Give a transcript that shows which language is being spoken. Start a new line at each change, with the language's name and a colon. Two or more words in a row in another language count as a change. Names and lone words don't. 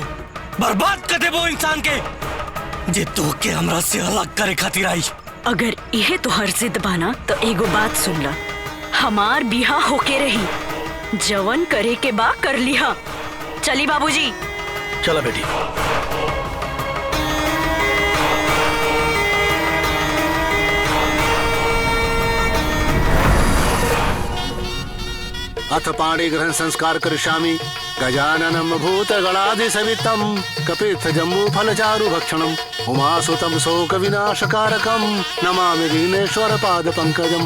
Bhojpuri: बर्बाद कर दे वो इंसान के जे तो के हमरा से अलग करे खातिर आई। अगर यह तो हर जिद बाना तो एगो बात सुन ला, हमार बिहा होके रही, जवन करे के बा कर लिहा। चली बाबूजी। चला बेटी।
Sanskrit: अथ पाणी ग्रहण संस्कार करिष्यामि। गजाननं भूतगणाधिसेवितं कपित्थ जम्बू फलचारु भक्षणम् उमासुतं शोक विनाशकारकं नमामि दीनेश्वर पाद पंकजम्।